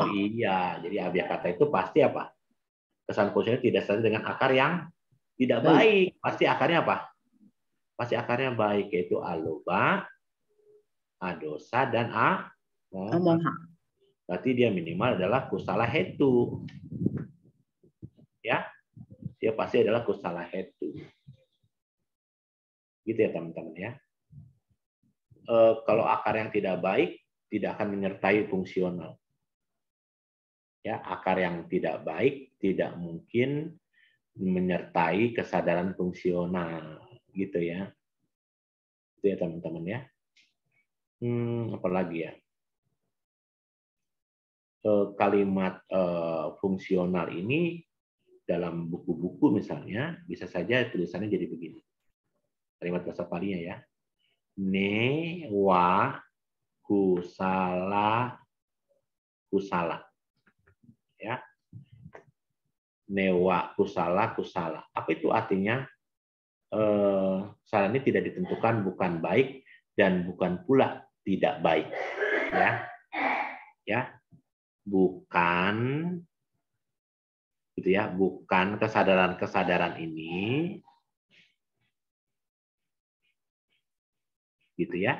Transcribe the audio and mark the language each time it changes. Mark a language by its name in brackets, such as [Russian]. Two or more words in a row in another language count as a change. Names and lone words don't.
[Indonesian] iya, jadi abhyakata itu pasti apa? Kesan fungsinya tidak sesuai dengan akar yang tidak Baik. baik. Pasti akarnya apa? Pasti akarnya baik, yaitu aloba, adosa, dan Moha. berarti dia minimal adalah [Pali] kusala hetu. [Indonesian] Ya, dia pasti adalah [Pali] kusala hetu. [Indonesian] Gitu ya teman-teman ya. Kalau akar yang tidak baik tidak akan menyertai fungsional. Ya, akar yang tidak baik tidak mungkin menyertai kesadaran fungsional, gitu ya. Itu ya teman-teman ya. Apalagi ya? Kalimat fungsional ini dalam buku-buku misalnya bisa saja tulisannya jadi begini. Kalimat bahasa Palinya ya. [Pali] Newa kusala ya. Newa kusala. [Indonesian] Apa itu artinya? Salah ini tidak ditentukan, bukan baik dan bukan pula tidak baik. Ya. Bukan gitu ya, bukan kesadaran ini gitu ya.